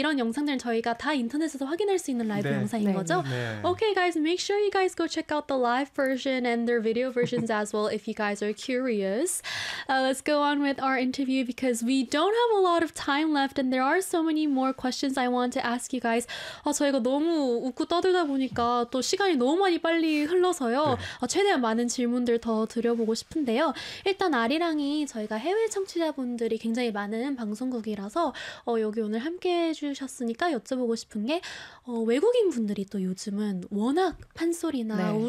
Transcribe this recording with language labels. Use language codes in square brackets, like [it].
[ko] 이런 영상들은 저희가 다 인터넷에서 확인할 수 있는 라이브 네, 영상인 네, 거죠? 네. [en] Okay guys, make sure you guys go check out the live version and their video versions as well if you guys are curious. Let's go on with our interview because we don't have a lot of time left and there are so many more questions I want to ask you guys. [ko] 저희가 너무 웃고 떠들다 보니까 또 시간이 너무 많이 빨리 흘러서요. 네. 최대한 많은 질문들 더 드려보고 싶은데요. 일단 아리랑이 저희가 해외 청취 분들이 굉장히 많은 방송국이라서 여기 오늘 함께 해주셨으니까 여쭤보고 싶은 게 외국인 분들이 또 요즘은 워낙 판소리나 네.